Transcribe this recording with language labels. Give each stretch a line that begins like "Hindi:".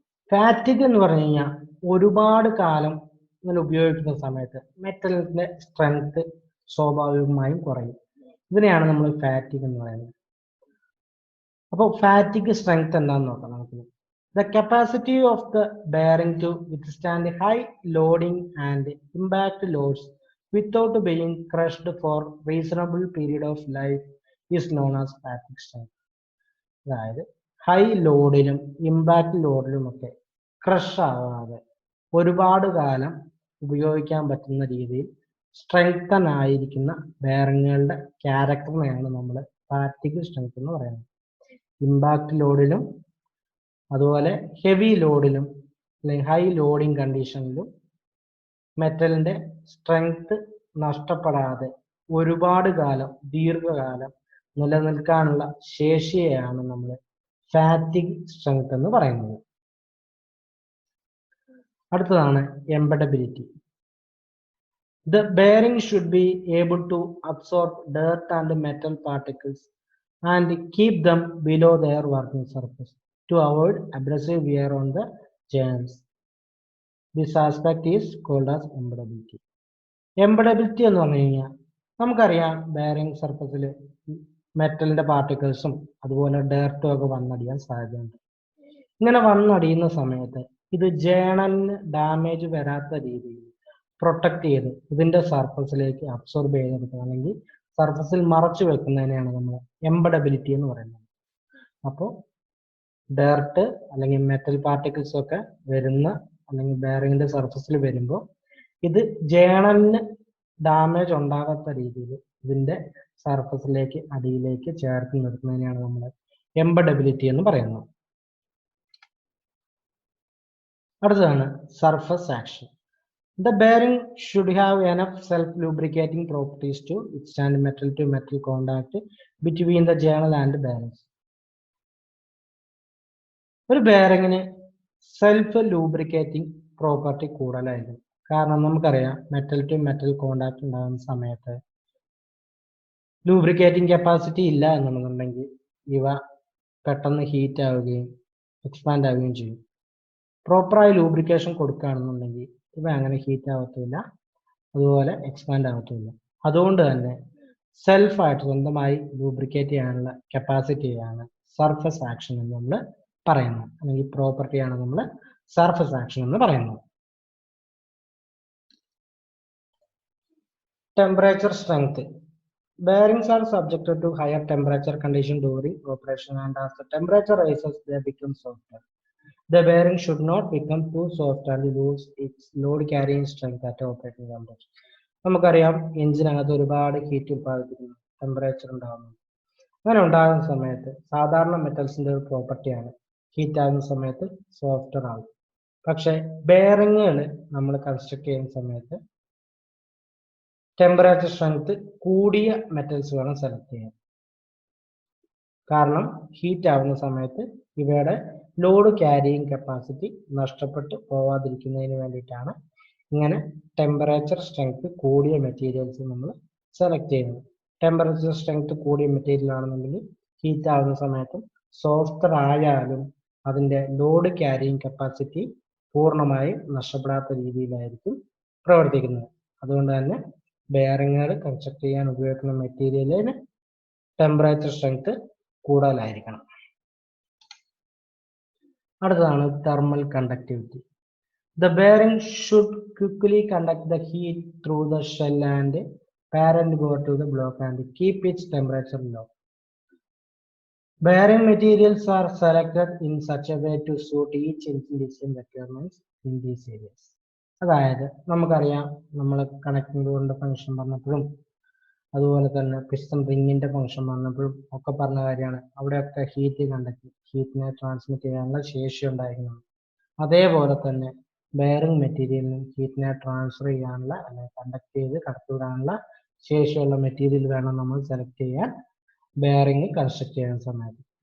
Malayalam: ഫാറ്റിക് എന്ന് പറഞ്ഞു കഴിഞ്ഞാൽ ഒരുപാട് കാലം ഇങ്ങനെ ഉപയോഗിക്കുന്ന സമയത്ത് മെറ്റലിന്റെ സ്ട്രെങ്ത് സ്വാഭാവികമായും കുറയും. ഇതിനെയാണ് നമ്മൾ ഫാറ്റിക് എന്ന് പറയുന്നത്. അപ്പോൾ ഫാറ്റിക് സ്ട്രെങ്ത് എന്താണെന്ന് നോക്കാം നമുക്ക്.
English: The capacity of the bearing to withstand high loading and impact loads without being crushed for reasonable period of life is known as fatigue strength.
Malayalam: അതായത് ഹൈ ലോഡിലും ഇമ്പാക്ട് ലോഡിലും ഒക്കെ ക്രഷ് ആവാതെ ഒരുപാട് കാലം ഉപയോഗിക്കാൻ പറ്റുന്ന രീതിയിൽ സ്ട്രെങ്തൻ ആയിരിക്കുന്ന ബെയറിങ്ങുകളുടെ ക്യാരക്ടറിനെയാണ് നമ്മൾ ഫാറ്റിക് സ്ട്രെങ്ത് എന്ന് പറയുന്നത്. ഇമ്പാക്ട് ലോഡിലും അതുപോലെ ഹെവി ലോഡിലും അല്ലെങ്കിൽ ഹൈ ലോഡിങ് കണ്ടീഷനിലും മെറ്റലിന്റെ സ്ട്രെങ്ത് നഷ്ടപ്പെടാതെ ഒരുപാട് കാലം ദീർഘകാലം നിലനിൽക്കാനുള്ള ശേഷിയെയാണ് നമ്മൾ ഫാറ്റിക് സ്ട്രെങ്ത് എന്ന് പറയുന്നത്. അടുത്തതാണ് എംബഡബിലിറ്റി.
English: The bearing should be able to absorb dirt and metal particles and keep them below their working surface to avoid abrasive wear on the joints. This aspect is called as embeddability.
Malayalam: Embeddability എന്ന് പറഞ്ഞു കഴിഞ്ഞാൽ നമുക്കറിയാം bearing സർഫസിൽ മെറ്റലിന്റെ പാർട്ടിക്കിൾസും അതുപോലെ ഡേർട്ടും ഒക്കെ വന്നടിയാൻ സാധ്യതയുണ്ട്. ഇങ്ങനെ വന്നടിയുന്ന സമയത്ത് ഇത് ജേണലിന് ഡാമേജ് വരാത്ത രീതിയിൽ പ്രൊട്ടക്ട് ചെയ്ത് ഇതിന്റെ സർഫസിലേക്ക് അബ്സോർബ് ചെയ്തെടുക്കുക അല്ലെങ്കിൽ സർഫസിൽ മറച്ചു വെക്കുന്നതിനെയാണ് നമ്മൾ എംബഡബിലിറ്റി എന്ന് പറയുന്നത്. അപ്പോൾ ഡേർട്ട് അല്ലെങ്കിൽ മെറ്റൽ പാർട്ടിക്കിൾസ് ഒക്കെ വരുന്ന അല്ലെങ്കിൽ ബെയറിങ്ങിന്റെ സർഫസിൽ വരുമ്പോൾ ഇത് ജേണലിന് ഡാമേജ് ഉണ്ടാകാത്ത രീതിയിൽ ഇതിന്റെ സർഫസിലേക്ക് അടിയിലേക്ക് ചേർത്ത് നിർത്തുന്നതിനെയാണ് നമ്മൾ എംബഡബിലിറ്റി എന്ന് പറയുന്നത്. അടുത്തതാണ് surface action.
English: The bearing should have enough self-lubricating properties to withstand metal-to-metal contact between the journal and bearings.
Malayalam: ഒരു ബെയറിങ്ങിന് സെൽഫ് ലൂബ്രിക്കേറ്റിംഗ് പ്രോപ്പർട്ടി കൂടുതലായിരിക്കും. കാരണം നമുക്കറിയാം മെറ്റൽ ടു മെറ്റൽ കോണ്ടാക്ട് ഉണ്ടാകുന്ന സമയത്ത് ലൂബ്രിക്കേറ്റിംഗ് കപ്പാസിറ്റി ഇല്ല എന്നുണ്ടെങ്കിൽ ഇവ പെട്ടെന്ന് ഹീറ്റ് ആവുകയും എക്സ്പാൻഡ് ആവുകയും ചെയ്യും. പ്രോപ്പറായി ലൂബ്രിക്കേഷൻ കൊടുക്കുകയാണെന്നുണ്ടെങ്കിൽ ഇവ അങ്ങനെ ഹീറ്റ് ആവത്തില്ല, അതുപോലെ എക്സ്പാൻഡ് ആവത്തില്ല. അതുകൊണ്ട് തന്നെ സെൽഫായിട്ട് സ്വന്തമായി ലൂബ്രിക്കേറ്റ് ചെയ്യാനുള്ള കപ്പാസിറ്റിയാണ് സർഫസ് ആക്ഷൻ എന്ന് നമ്മൾ പറയുന്നത്, അല്ലെങ്കിൽ പ്രോപ്പർട്ടിയാണ് നമ്മൾ സർഫസ് ആക്ഷൻ എന്ന് പറയുന്നത്. Temperature strength.
English: Bearings are subjected to higher temperature condition during operation, and as the temperature rises, they become softer. The bearing should not become too soft and lose its load carrying strength at operating temperature.
Malayalam: നമുക്കറിയാം എഞ്ചിനകത്ത് ഒരുപാട് heat ഉത്പാദിപ്പിക്കുന്നു, temperature ഉണ്ടാകുന്നു. അങ്ങനെ ഉണ്ടാകുന്ന സമയത്ത് സാധാരണ മെറ്റൽസിന്റെ ഒരു പ്രോപ്പർട്ടിയാണ് ഹീറ്റ് ആകുന്ന സമയത്ത് സോഫ്റ്റർ ആകും. പക്ഷെ ബെയറിങ്ങുകൾ നമ്മൾ കൺസ്ട്രക്ട് ചെയ്യുന്ന സമയത്ത് ടെമ്പറേച്ചർ സ്ട്രെങ്ത് കൂടിയ മെറ്റൽസ് വേണം സെലക്ട് ചെയ്യാൻ. കാരണം ഹീറ്റ് ആവുന്ന സമയത്ത് ഇവയുടെ ലോഡ് ക്യാരിയിങ് കപ്പാസിറ്റി നഷ്ടപ്പെട്ടു പോവാതിരിക്കുന്നതിന് വേണ്ടിയിട്ടാണ് ഇങ്ങനെ ടെമ്പറേച്ചർ സ്ട്രെങ്ത് കൂടിയ മെറ്റീരിയൽസ് നമ്മൾ സെലക്ട് ചെയ്യുന്നത്. ടെമ്പറേച്ചർ സ്ട്രെങ്ത് കൂടിയ മെറ്റീരിയൽ ആണെന്നുണ്ടെങ്കിൽ ഹീറ്റ് ആവുന്ന സമയത്തും സോഫ്റ്റർ ആയാലും അതിൻ്റെ ലോഡ് ക്യാരിയിങ് കപ്പാസിറ്റി പൂർണ്ണമായും നഷ്ടപ്പെടാത്ത രീതിയിലായിരിക്കും പ്രവർത്തിക്കുന്നത്. അതുകൊണ്ട് തന്നെ ബെയറിങ്ങുകൾ കൺസ്ട്രക്ട് ചെയ്യാൻ ഉപയോഗിക്കുന്ന മെറ്റീരിയലിന് ടെമ്പറേച്ചർ സ്ട്രെങ്ത് കൂടുതലായിരിക്കണം. അടുത്തതാണ് thermal conductivity.
English: The bearing should quickly conduct the heat through the shell and parent bore to the block and keep its temperature low. Bearing materials are selected in such a way to suit each engine requirements in these areas.
Malayalam: അതായത് നമുക്കറിയാം, നമ്മൾ connecting ഡോറിന്റെ function പറഞ്ഞപ്പോഴും അതുപോലെ തന്നെ piston റിങ്ങിന്റെ function പറഞ്ഞപ്പോഴും ഒക്കെ പറഞ്ഞ കാര്യമാണ്. അവിടെയൊക്കെ ഹീറ്റിനെ ട്രാൻസ്മിറ്റ് ചെയ്യാനുള്ള ശേഷി ഉണ്ടായിരിക്കണം. അതേപോലെ തന്നെ ബെയറിംഗ് മെറ്റീരിയലിനും ഹീറ്റിനെ ട്രാൻസ്ഫർ ചെയ്യാനുള്ള അല്ലെങ്കിൽ കണ്ടക്ട് ചെയ്ത് കടത്തിവിടാനുള്ള ശേഷിയുള്ള മെറ്റീരിയൽ വേണം നമ്മൾ സെലക്ട് ചെയ്യാൻ ബെയറിംഗ് കൺസ്ട്രക്ട് ചെയ്യുന്ന സമയത്ത്.